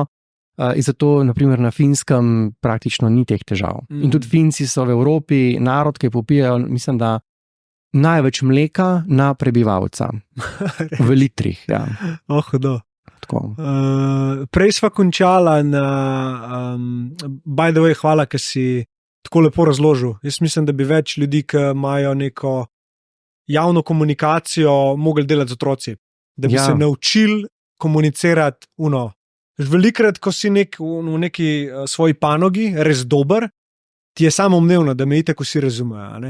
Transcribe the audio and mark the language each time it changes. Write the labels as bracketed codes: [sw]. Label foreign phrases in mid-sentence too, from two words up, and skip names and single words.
[sl] In zato, naprimer, na Finskem praktično ni teh težav. In tudi Finci so v Evropi narod, ki popijajo, mislim, da največ mleka na prebivalca. V litrih, ja. Hudo. Prej sva končala na [en] by the way, [sl] hvala, ker si tako lepo razložil. Jaz mislim, da bi več ljudi, ki imajo neko javno komunikacijo, mogli delati z otroci. Da bi se naučili komunicirati Velikrat, ko si v neki svoji panogi res dober, ti je samoumevno, da me itak vsi razumejo.